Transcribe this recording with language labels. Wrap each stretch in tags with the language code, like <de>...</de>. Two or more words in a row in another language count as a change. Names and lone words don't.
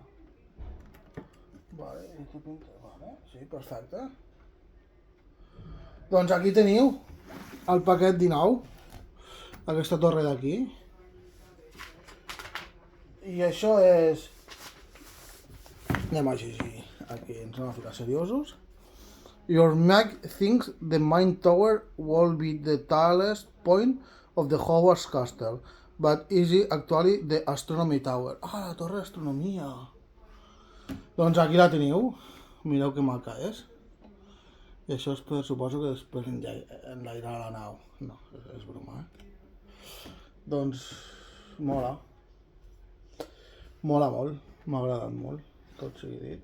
<ca>Vale, i tu pinta... Vale, sí, perfecte. Doncs aquí teniu el paquet 19. Aquesta torre d'aquí. I això és... Anem a llegir. Aquí ens anem a ficar seriosos.</ca> <en>Your Mag thinks the Main Tower will be the tallest point of the Hogwarts Castle, but is it actually the Astronomy Tower?</en> <ca>Ah, la torre d'astronomia. Doncs aquí la teniu. Mireu que maca és. I això és per, suposo que després enlairar la nau. No, és broma, Doncs mola. Mola molt. M'ha agradat molt. Tot sigui dit.</ca>